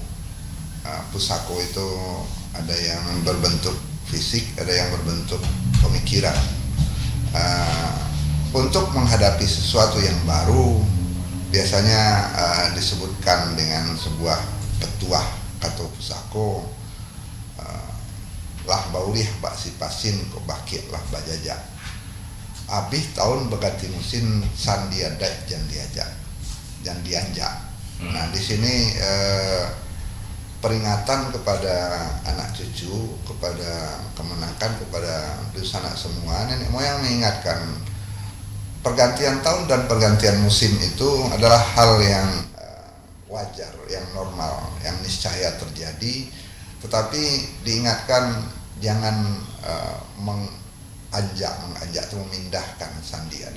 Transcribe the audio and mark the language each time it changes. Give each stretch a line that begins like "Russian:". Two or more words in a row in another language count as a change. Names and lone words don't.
Indonesian: Pusako itu ada yang berbentuk fisik, ada yang berbentuk pemikiran. Untuk menghadapi sesuatu yang baru, biasanya disebutkan dengan sebuah petuah atau pusako,
Minangkabau: lah baulih bak sipasin kok bakit lah bajajak abih tahun berganti musim sandiada jandianja.
Indonesian: Nah di sini peringatan kepada anak cucu, kepada kemenakan, kepada sanak semua, nenek moyang mengingatkan pergantian tahun dan pergantian musim itu adalah hal yang wajar, yang normal, yang niscaya terjadi, tetapi diingatkan jangan mengajak atau memindahkan sandi adat.